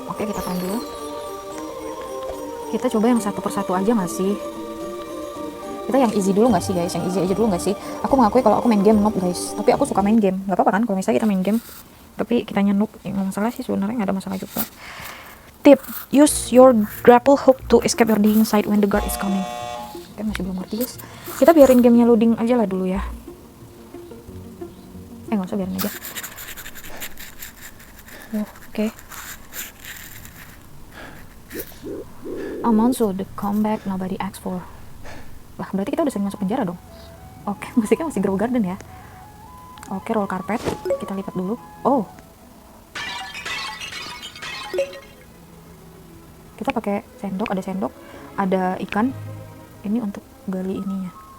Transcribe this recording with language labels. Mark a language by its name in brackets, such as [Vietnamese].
[Indonesian] Oke, kita tahan dulu. Kita coba yang satu persatu aja nggak sih? Kita yang easy dulu nggak sih guys? Yang easy aja dulu nggak sih? Aku mengakui kalau aku main game noob guys, tapi aku suka main game. Nggak apa-apa kan kalau misalnya kita main game tapi kita noob, nggak masalah sih sebenarnya, nggak ada masalah juga. [English] Tip, use your grapple hook to escape your digging site when the guard is coming. [Indonesian] Oke, masih belum ngerti guys. Kita biarin gamenya loading aja lah dulu ya. Nggak usah, biarin aja. Oke. [English] Amount so the comeback nobody asked for. [Indonesian] Lah, berarti kita udah sering masuk penjara dong. Oke, musiknya masih Grow Garden ya. Oke, roll carpet. Kita lipat dulu. Oh. Kita pakai sendok, ada ikan. Ini untuk gali ininya.